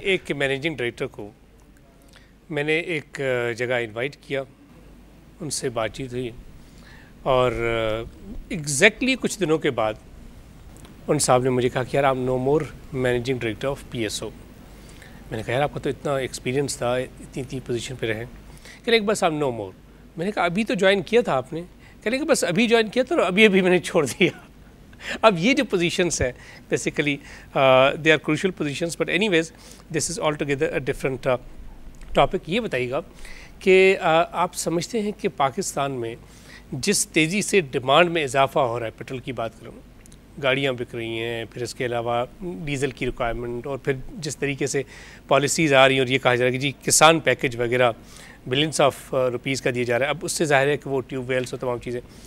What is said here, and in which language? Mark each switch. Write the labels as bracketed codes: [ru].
[ur] ایک managing director کو میں نے ایک جگہ انوائٹ کیا, ان سے بات چیت ہوئی, اور ایگزیکٹلی کچھ دنوں کے بعد ان صاحب نے مجھے کہا کہ یار آپ [en] No more managing director of PSO. [ur] میں نے کہا یار آپ کا تو اتنا ایکسپیرینس تھا, اتنی پوزیشن پہ رہے. کہنے لگے بس آپ نو مور. میں نے کہا ابھی تو جوائن کیا تھا آپ نے؟ کہنے لگے بس ابھی جوائن کیا تھا اور ابھی میں نے چھوڑ دیا. اب یہ جو پوزیشنس ہیں [en] Basically they are crucial positions, but anyways this is altogether a different topic. [ur] یہ بتائیے گا کہ آپ سمجھتے ہیں کہ پاکستان میں جس تیزی سے ڈیمانڈ میں اضافہ ہو رہا ہے, پیٹرول کی بات کروں, گاڑیاں بک رہی ہیں, پھر اس کے علاوہ ڈیزل کی ریکوائرمنٹ, اور پھر جس طریقے سے پالیسیز آ رہی ہیں اور یہ کہا جا رہا ہے کہ جی کسان پیکج وغیرہ بلینس آف روپیز کا دیا جا رہا ہے, اب اس سے ظاہر ہے کہ وہ ٹیوب ویلس اور تمام چیزیں.